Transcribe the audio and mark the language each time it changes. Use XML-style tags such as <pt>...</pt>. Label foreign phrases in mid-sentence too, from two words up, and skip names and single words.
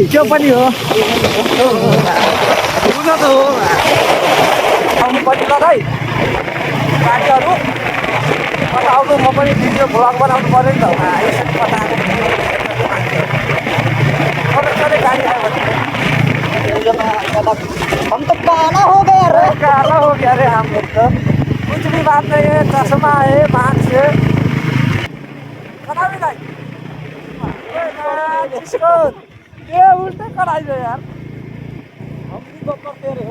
<ne>त्यो पनि हो, हुन त हो आउनु पनि ल दाइ। गाडीहरू आउनु, म पनि</ne> <en>video vlog</en> <ne>बनाउनु पऱ्यो नि त। यसरी कता गाडी आयो भने</ne> <hi>हम तो काला हो गया रे, काला हो गया रे हम लोग तो। कुछ भी बात नहीं है, चश्मा है, मास्क है, कटा भी नहीं। ये उल्टे कराइयो यार, हम भी तो करते रहे हो।</hi>